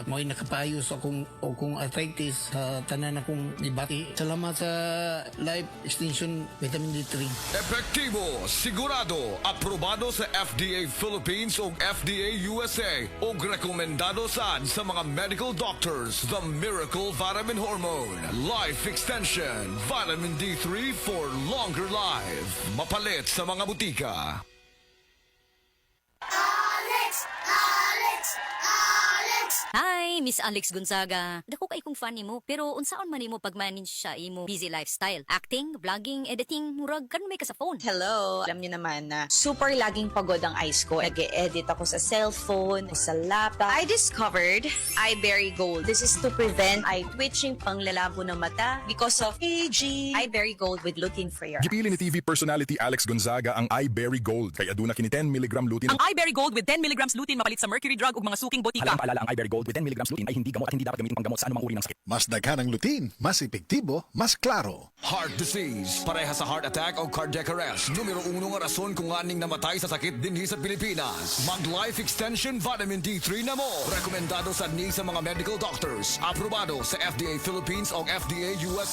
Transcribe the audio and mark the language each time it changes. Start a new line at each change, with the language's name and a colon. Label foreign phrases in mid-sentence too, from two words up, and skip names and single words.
Cebuano: Mo'y nakapayo sa akong arthritis sa tanan akong ibati. Salamat sa life extension vitamin D3. Epektibo, sigurado, aprobado sa FDA Philippines o FDA USA o Rekomendado saan sa mga
English: medical doctors, the Miracle Vitamin Hormone. Life Extension, Vitamin D3 for longer life.
Cebuano: Mapalit sa mga butika.
English: Hi, Miss Alex Gonzaga.
Cebuano: Dako kay kong fan nimo, pero unsaon man nimo pag-manage sa imo
English: busy lifestyle? Acting, vlogging, editing,
Cebuano: murag kan may ka sa phone.
English: Hello!
Filipino: Alam niyo naman na super laging pagod ang eyes ko. Nag-e-edit ako sa cellphone, sa laptop.
English: I discovered iBerry Gold. This is to prevent eye twitching,
Filipino: panglalabo ng mata
English: because of aging. iBerry Gold with lutein free.
Cebuano: Gipili ni
English: TV personality
Cebuano: Alex Gonzaga ang iBerry Gold kay aduna kini 10 mg lutein. Ang iBerry Gold with 10 mg lutein mapalit sa mercury drug ug mga suking botika.
Filipino: Alam paalala ang iBerry Gold with 10 mg lutein ay hindi gamot at hindi dapat gamitin panggamot sa anumang uri ng sakit.
Cebuano: Mas daghan ang lutein, mas epektibo, mas klaro.
English: Heart disease,
Cebuano: pareha sa
English: heart attack
Cebuano: o
English: cardiac arrest.
Cebuano: Numero 1 nga rason kung aning namatay sa sakit dinhi sa Pilipinas. Mag Life Extension Vitamin D3 na mo. Rekomendado sa ni sa mga
English: medical doctors.
Cebuano: Aprobado sa FDA Philippines o FDA USA.